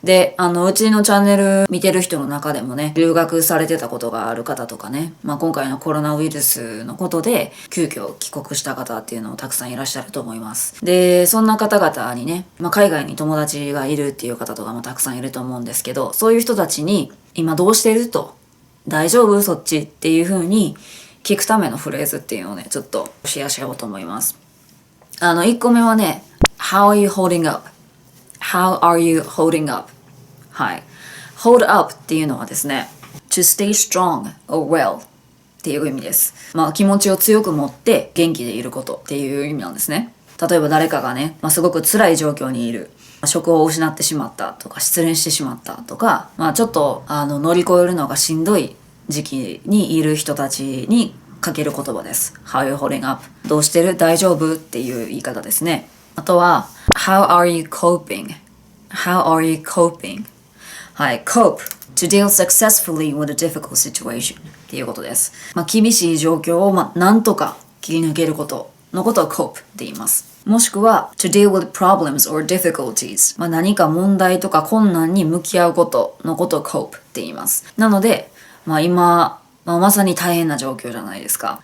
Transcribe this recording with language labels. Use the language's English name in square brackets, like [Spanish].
[Japanese] で、うちのチャンネル見てる人の中でもね、留学されてたことがある方とかね、今回のコロナウイルスのことで、急遽帰国した方っていうのをたくさんいらっしゃると思います。で、そんな方々にね、海外に友達がいるっていう方とかもたくさんいると思うんですけど、そういう人たちに、今どうしてると、大丈夫そっちっていう風に聞くためのフレーズっていうのをね、ちょっとシェアしようと思います。 1個目はね、 [English] How are you holding up?How are you holding up? [Japanese] はい。 hold up っていうのはですね、 [English] to stay strong or well [Japanese] っていう意味です。気持ちを強く持って元気でいることっていう意味なんですね。例えば誰かがね、すごく辛い状況にいる。職を失ってしまったとか、失恋してしまったとか、ちょっと乗り越えるのがしんどい時期にいる人たちにかける言葉です。 [English] How are you holding up? [Japanese] どうしてる？大丈夫？っていう言い方ですね。 [English] あとは、How are you coping? How are you coping? [Japanese] はい、 [English] cope. To deal successfully with a difficult situation [Japanese] っていうことです。厳しい状況をなんとか切り抜けることのことを cope って言います。もしくは [English] to deal with problems or difficulties [Japanese] 何か問題とか困難に向き合うことのことを cope って言います。なので、今、まさに大変な状況じゃないですか。